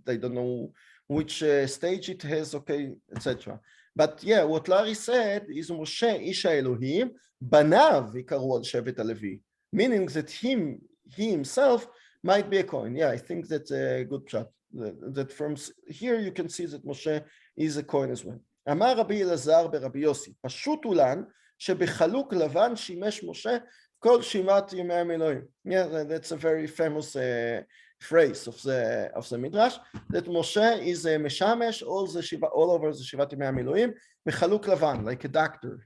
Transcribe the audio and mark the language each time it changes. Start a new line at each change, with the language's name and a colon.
English: I don't know which stage it has. Okay, etc. But yeah, what Larry said is
Hebrew: Moshe Isha Elohim banav ikaru al shevet Halevi,
English: meaning that he himself might be a Kohen. Yeah, I think that's a good shot. That from here you can see that Moshe is a Kohen as well.
Hebrew: אמר רבי אלעזר ברבי יוסי, פשוט אולן שבחלוק לבן שימש משה כל שבעת ימי המילואים.
English: Yeah, that's a very famous phrase of the Midrash, that Moshe is a משמש all over the
Hebrew: שבעת ימי המילואים, בחלוק לבן,
English: like a doctor.